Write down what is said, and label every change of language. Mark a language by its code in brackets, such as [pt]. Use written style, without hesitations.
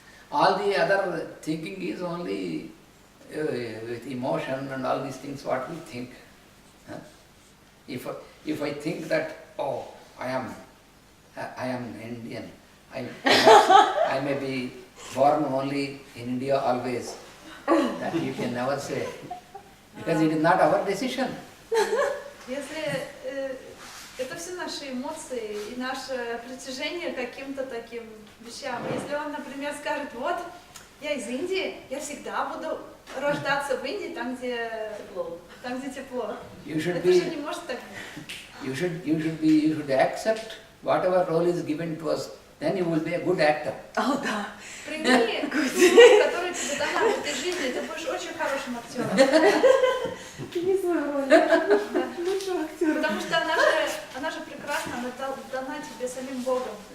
[en] All the other thinking is only with emotion and all these things what we think. Huh? If I think that, oh, I am Indian, I may be born only in India always, that you can never say, because it is not our decision. [ru] Если это все наши эмоции и наше притяжение к каким-то таким вещам. Если он, например, скажет, вот, я из Индии, я всегда буду рождаться в Индии, там, где тепло. [en] You should [ru] Это же [en] be, [ru] не может так быть. [en] you should accept whatever role is given to us, then you will be a good actor. [ru] Прими ту роль, которая тебе дана в этой жизни, ты будешь очень хорошим актером. Не свою роль. Лучшего актера. Потому что она же прекрасна, она дана тебе самим Богом.